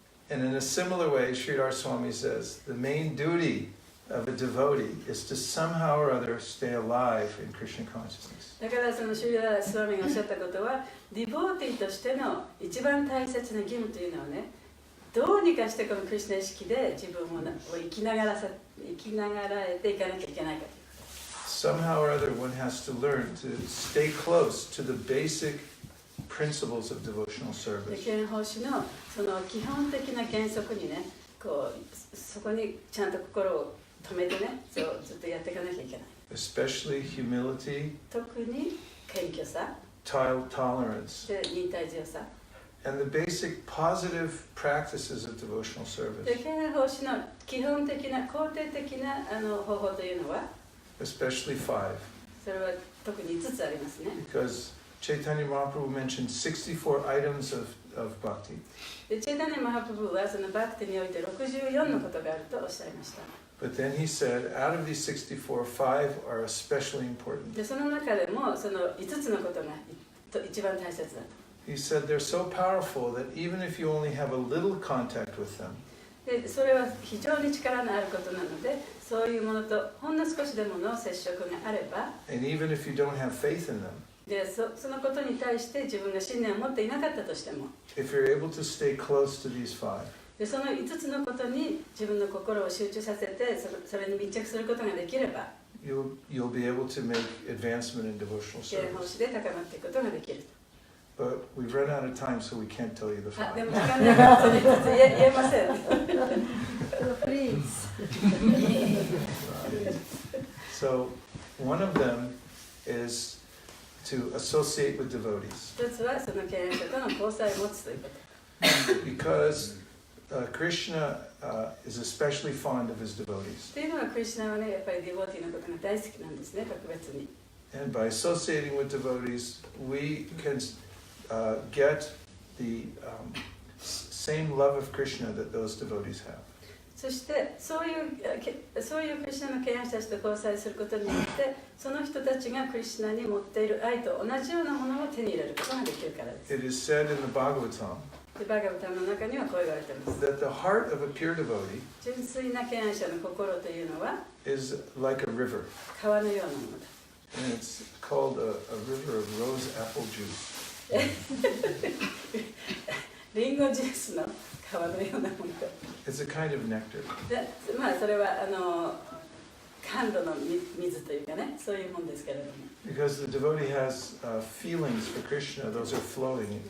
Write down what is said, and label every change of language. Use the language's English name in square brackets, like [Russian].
[English] And in a similar way, Sridhar Swami says, the main duty of a devotee is to somehow or other stay alive in Krishna consciousness. [Japanese] だからシュリダー・スワミがおっしゃったことは、ディボーティーとしての一番大切な義務というのはね、どうにかしてこのクリシュナ意識で自分を生きながら生きながらえていかなきゃいけないかという。 [English] Somehow or other, one has to learn to stay close to the basic principles of devotional [Japanese] で [English] service. [Japanese] 憲法史のその基本的な原則にね、こうそこにちゃんと心を止めてね、そうずっとやっていかなきゃいけない。 [English] Especially humility, [Japanese] 特に謙虚さ、 [English] tolerance, [Japanese] で忍耐強さ。 [English] and the basic positive practices of devotional service. [Japanese] で憲法史の基本的な肯定的な方法というのは、 [English] Especially 5. [Japanese] それは特に5つありますね。 [English] Because Chaitanya Mahaprabhu mentioned 64 items of bhakti. [Japanese] でチェイタニア・マハプブはそのバクティにおいて64のことがあるとおっしゃいました。 [English] But then he said, out of these 64, 5 are especially important. [Japanese] でその中でもその5つのことが一番大切だと。 [English] He said they're so powerful that even if you only have a little contact with them, [Japanese] でそれは非常に力のあることなので、そういうものとほんの少しでもの接触があれば、 [English] and even if you don't have faith in them, [Japanese] でそのことに対して自分が信念を持っていなかったとしても、 [English] if you're able to stay close to these 5, [Japanese] でその5つのことに自分の心を集中させてそれに密着することができれば、 [English] you'll be able to make advancement in devotional [Japanese] 憲法 [English] service. [Japanese] 史で高まっていくことができる。 [English] But we've run out of time, so we can't tell you the [Japanese] あ、で [English] 5. [Japanese] も時間がそれ5つ言えません。 [English] Please. So one of them is to associate with devotees. [Japanese] 一つはその敬愛者との交際を持つということ。 [English] Because Krishna is especially fond of his devotees. [Japanese] というのはクリシュナはね、やっぱりディボーティーのことが大好きなんですね、特別に。 [English] And by associating with devotees, we can get the same love of Krishna that those devotees have. [Japanese] そしてそういうクリシュナの敬愛者たちと交際することによって、その人たちがクリシュナに持っている愛と同じようなものを手に入れることができるからです。 [English] It is said in the Bhagavatam [Japanese] でバーガブタムの中にはこう言われています。 [English] that the heart of a pure devotee [Japanese] 純粋な敬愛者の心というのは [English] is like a river. [Japanese] 川のようなものだ。 [English] And it's called a river of rose apple juice. [Japanese] リンゴジュースの川のようなものだ。 [English] It's a kind of nectar. [Japanese] でまあそれは甘露の水というかね、そういうもんですけれども。 [English] Because the devotee has feelings for Krishna, those are flowing.